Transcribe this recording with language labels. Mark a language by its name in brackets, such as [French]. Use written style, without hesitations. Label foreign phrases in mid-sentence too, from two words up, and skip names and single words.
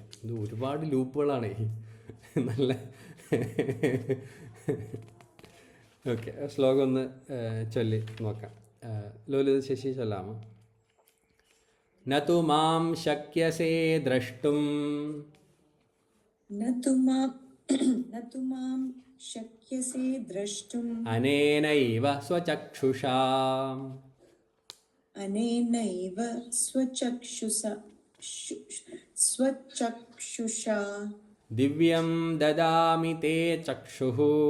[Malayalam] ഇത് ഒരുപാട് ലൂപ്പുകളാണ്. നല്ല ഓക്കെ, ശ്ലോകം ഒന്ന് ചൊല്ലി നോക്കാം. ലോലിത ശശി ചൊല്ലാമോ? [Sanskrit] नतु मां शक्यसे द्रष्टुम् न तु मां शक्यसे द्रष्टुम् अनेनैव स्वचक्षुषा अनेनैव स्वचक्षुषा दिव्यं ददामि ते चक्षुः